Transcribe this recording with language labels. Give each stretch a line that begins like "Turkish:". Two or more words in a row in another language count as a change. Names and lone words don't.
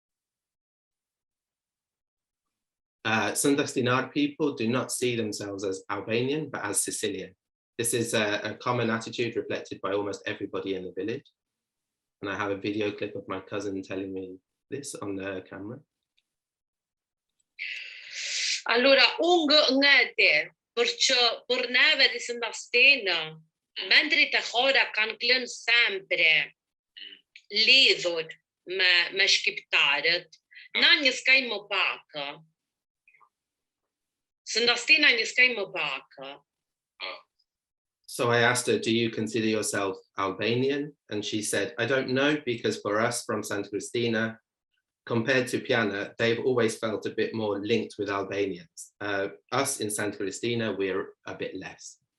English: Ndahstina people do not see themselves as Albanian, but as Sicilian. This is a common attitude reflected by almost everybody in the village. And I have a video clip of my cousin telling me this on the camera.
Arbëreshë Albanian: Allora, ngete, për neve di së ndahstina, mendrit e Hora kanë klënë sempre lidhur me shqiptarët, na një skaj më pak. Së ndahstina një skaj më pak.
English: So I asked her, do you consider yourself Albanian? And she said, I don't know, because for us from Santa Cristina, compared to Piana, they've always felt a bit more linked with Albanians. Us in Santa Cristina, we're a bit less.